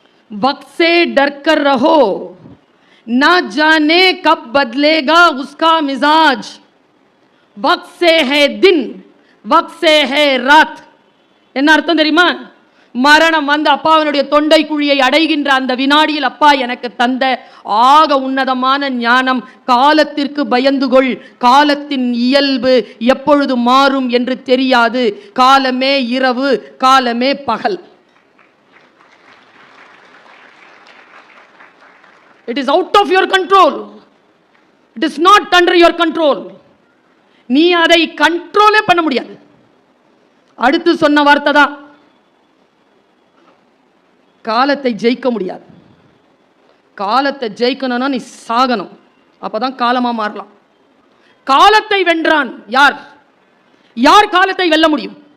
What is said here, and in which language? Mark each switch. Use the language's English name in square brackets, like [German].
[Hindi] वक्त से डर कर रहो, ना जाने कब बदलेगा उसका मिजाज, वक्त से है दिन, वक्त से है रात. [Tamil] என்ன அர்த்தம் தெரியுமா? மரணம் வந்து அப்பாவினுடைய தொண்டை குழியை அடைகின்ற அந்த வினாடியில் அப்பா எனக்கு தந்த ஆக உன்னதமான ஞானம், காலத்திற்கு பயந்துகொள், காலத்தின் இயல்பு எப்பொழுது மாறும் என்று தெரியாது, காலமே இரவு, காலமே பகல். [English] It is out of your control. It is not under your control. [Tamil] நீ அதை கண்ட்ரோலே பண்ண முடியாது. அடுத்து சொன்ன வார்த்தை தான், காலத்தை ஜெயிக்க முடியாது. காலத்தை ஜெயிக்கணும்னா நீ சாகணும், அப்பதான் காலமா மாறலாம். காலத்தை வென்றான் யார்? யார் காலத்தை வெல்ல முடியும்?